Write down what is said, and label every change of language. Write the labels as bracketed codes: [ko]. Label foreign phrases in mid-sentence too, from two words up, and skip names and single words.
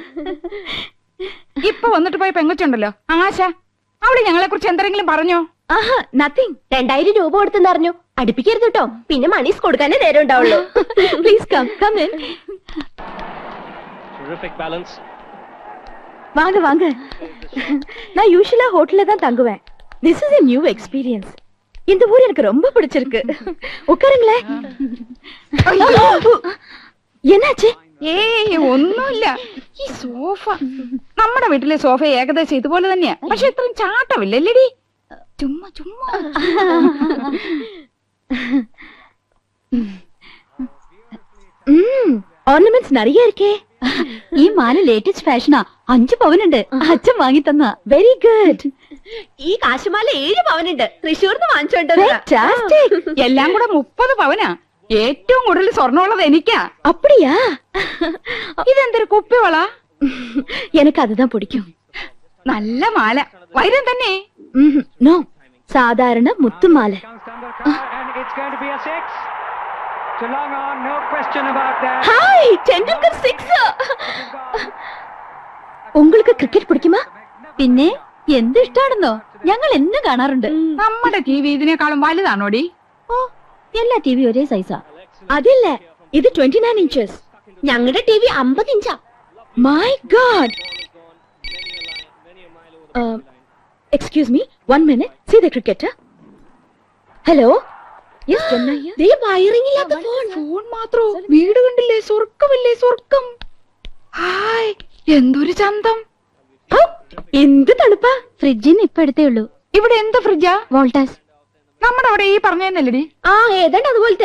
[ml] ഇപ്പൊ വന്നിട്ട് പോയ പെങ്കൊച്ചുണ്ടല്ലോ ആശ, അവള് ഞങ്ങളെ കുറിച്ച് എന്തെങ്കിലും പറഞ്ഞോ? ആഹാ, നത്തിങ്. 2000 രൂപ കൊടുത്തെന്ന് അറിഞ്ഞു. അടുപ്പിക്കരുത് കേട്ടോ, പിന്നെ മണീസ് കൊടുക്കാനേ നേരം ഉണ്ടാവുള്ളൂ. [en] Please come in. [ta] வாங்க வாங்க. நான் யூசுவலா ஹோட்டல்ல தான் தங்குவேன். [en] This is a new experience. [ta] இந்த ஊர் எனக்கு ரொம்ப பிடிச்சிருக்கு. உட்காருங்களே. என்னாச்சு? [ml] ഏയ് ഒന്നുമില്ല. ഈ സോഫ, നമ്മുടെ വീട്ടിലെ സോഫ ഏകദേശം ഇതുപോലെ തന്നെയാ, പക്ഷെ ഇത്രയും ചാട്ടമില്ലല്ലേടി. ചുമ്മാ ചുമ്മാ. [ta] ഓർണമെന്റ്സ് நிறைய இருக்கே. [ml] ഈ മാല ലേറ്റസ്റ്റ് ഫാഷനാ. 5 പവനുണ്ട്. അച്ഛൻ വാങ്ങി തന്ന. [en] Very good. [ml] ഈ കാശുമാല 7 പവനുണ്ട്. തൃശ്ശൂർന്ന് വാങ്ങിച്ചോണ്ടോ? [en] Fantastic. [ml] എല്ലാം കൂടെ 30 പവനാ. ഏറ്റവും കൂടുതൽ സ്വർണ്ണമുള്ളത് എനിക്കാ. [ta] அப்படியா? [ml] ഇതെന്തൊരു കുപ്പിവള? [ta] எனக்கு அதுதான் பிடிக்கும். [ml] നല്ല മാല, വൈരം തന്നെ. നോ, സാധാരണ മുത്തുമാല. ഹായ്, ടെണ്ടുൽക്കർ 6. உங்களுக்கு ക്രിക്കറ്റ് പിടിക്കുമോ? പിന്നെ എന്ത് ഇഷ്ടാണെന്നോ, ഞങ്ങൾ എന്നും കാണാറുണ്ട്. നമ്മുടെ ടി വി ഇതിനേക്കാളും വലുതാണോടി? ഓ, എല്ലാ ടി വി ഒരേ സൈസാ. അതില്ല, ഇത് 29 inches. ഞങ്ങളുടെ ടി വി 50 ഇഞ്ചാ. [en] My God. Excuse me, 1 minute. See the cricketer. Hello. Yes, Jamna here. [ml] ദേ വയറിംഗ് ഇല്ലാത്ത ഫോൺ. ഫോൺ മാത്രോ? വീട് കണ്ടില്ലേ? സ്വർഗമില്ലേ? സ്വർഗം. ഹായ്, എന്തൊരു ചന്തം. എന്ത് തണുപ്പാ. ഫ്രിഡ്ജിന് ഇപ്പൊ എടുത്തേ ഉള്ളൂ. ഇവിടെ എന്ത് ഫ്രിഡ്ജാ? വോൾട്ടാസ്. നമ്മുടെ അവിടെ ഈ പറഞ്ഞതന്നല്ലടി. ആ, ഏതാണ്ട് അതുപോലത്തെ.